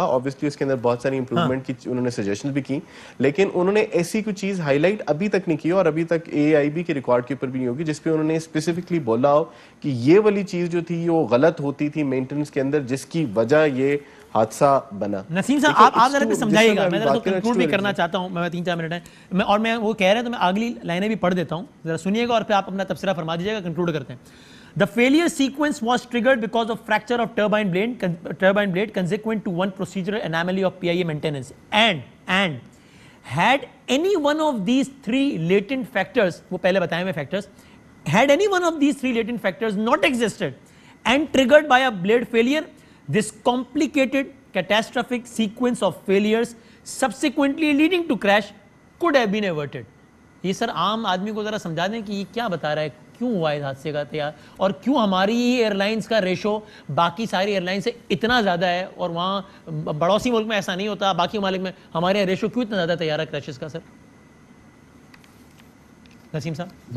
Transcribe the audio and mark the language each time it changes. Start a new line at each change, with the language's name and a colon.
Urdu: Obviously اس کے اندر بہت ساری امپروومنٹ کی انہوں نے سجیشنز بھی کی, لیکن انہوں نے ایسی کوئی چیز ہائی لائٹ ابھی تک نہیں کی اور ابھی تک AIB کے ریکارڈ کے اوپر بھی نہیں ہوگی جس پہ انہوں نے اسپیسیفکلی بولا ہو کہ یہ والی چیز جو تھی وہ غلط ہوتی تھی مینٹننس کے اندر جس کی وجہ یہ حادثہ بنا. نسیم صاحب آپ ذرا سمجھائیے گا, میں ذرا کنکلوڈ بھی کرنا چاہتا ہوں, میں 3-4 منٹ ہیں اور میں وہ کہہ رہا ہوں تو میں اگلی لائنیں بھی پڑھ دیتا ہوں, ذرا سنیے گا اور پھر آپ اپنا تبصرہ فرما دیجیے گا, کنکلوڈ کرتے ہیں.
English: The failure sequence was triggered because of fracture of turbine blade consequent to one procedural anomaly of PIA maintenance and had any one of these 3 latent factors,
Urdu: وہ پہلے بتائے ہوئے
English: factors, had any one of these 3 latent factors not existed and triggered by a blade failure, this complicated catastrophic sequence of failures subsequently leading to crash could have been averted.
Urdu: یہ سر عام آدمی کو ذرا سمجھا دیں کہ یہ کیا بتا رہا ہے, کیوں ہوا اس حادثے کا تیار, اور کیوں ہماری ایئر لائنس کا ریشو باقی ساری ایئر لائن سے اتنا زیادہ ہے اور وہاں بڑوسی ملک میں ایسا نہیں ہوتا, باقی ممالک میں ہمارے ریشو کیوں اتنا زیادہ تیار ہے کریشز کا. سر نسیم صاحب